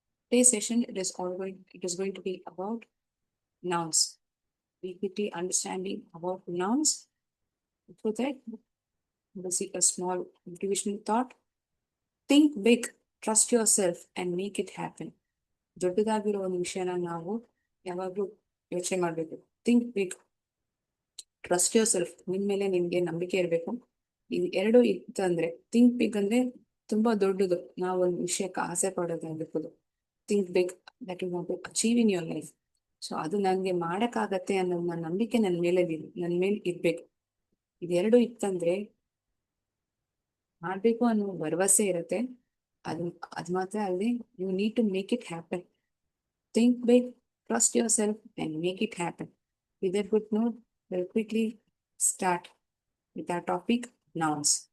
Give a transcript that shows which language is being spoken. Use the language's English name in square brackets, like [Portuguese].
[English] Today's session it is going to be about nouns. We quickly understanding about nouns. Before that, we'll see a small motivational thought. Think big, trust yourself, and make it happen. [Kannada] ದೊಡ್ಡದಾಗಿರೋ ಒಂದು ವಿಷಯನ ನಾವು ಯಾವಾಗಲೂ ಯೋಚನೆ ಮಾಡಬೇಕು. [English] Think big, trust yourself. [Kannada] ನಿಮ್ ಮೇಲೆ ನಿಮ್ಗೆ ನಂಬಿಕೆ ಇರಬೇಕು. ಇದು ಎರಡು ಇತ್ತಂದ್ರೆ ಥಿಂಕ್ ಬಿಗ್ ಅಂದ್ರೆ ತುಂಬಾ ದೊಡ್ಡದು. ನಾವು ಒಂದು ವಿಷಯಕ್ಕೆ ಆಸೆ ಪಡೋದಾಗಿರ್ಬೋದು. [English] Think big that you want to achieve in your life. [Kannada] So ಅದು ನನಗೆ ಮಾಡಕ್ಕಾಗತ್ತೆ ಅನ್ನೋ ನಂಬಿಕೆ ನನ್ನ ಮೇಲೆ ಇರ್ಬೇಕು. ಇದೆರಡು ಇತ್ತಂದ್ರೆ ಮಾಡ್ಬೇಕು ಅನ್ನೋ ಭರವಸೆ ಇರುತ್ತೆ. ಅದು ಮಾತ್ರ ಅಲ್ಲದೆ [English] You need to make it happen. Think big, trust yourself and make it happen. With that good note, we'll quickly start with our topic, nouns.